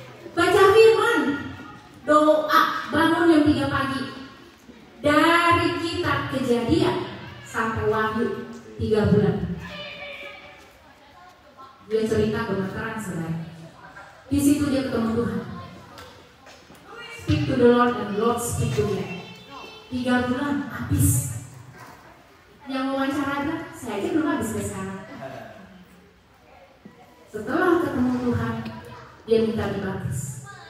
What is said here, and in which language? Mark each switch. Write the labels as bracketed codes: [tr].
[id] Baca firman, doa, bangun jam 3 pagi. Dari kitab Kejadian sampai Wahyu 3 bulan. Dia cerita gemeteran, saudara. Di situ dia ketemu Tuhan. [en] Speak to the Lord and Lord speak to him. [id] 3 bulan habis. Yang wawancara ada, saya aja belum habis sampai sekarang. Setelah ketemu Tuhan, dia minta dibaptis.